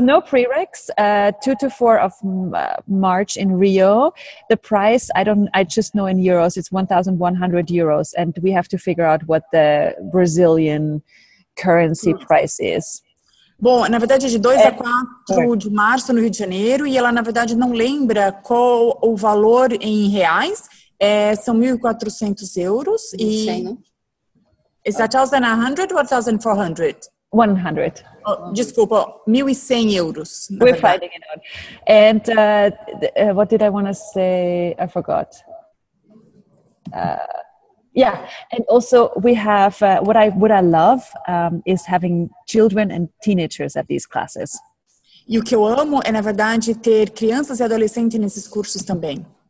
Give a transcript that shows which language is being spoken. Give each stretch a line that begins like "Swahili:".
English: no prereqs, 2 to 4 of March in Rio. The price, I just know in euros, it's 1,100 euros. And we have to figure out what the Brazilian currency price is.
Portuguese: Bom, na verdade é de 2 a 4 de março no Rio de Janeiro e ela, na verdade, não lembra qual o valor em reais. São 1.400 euros.
English: Is that 1,100 or 1,400? 100.
Portuguese: Oh, desculpa, 1.100 euros.
English: We're finding it out. And what did I want to say? I forgot. Yeah, and also we have what I love is having children and teenagers at these classes.
Portuguese: E o que eu amo é, na verdade, ter crianças e adolescentes nesses cursos também.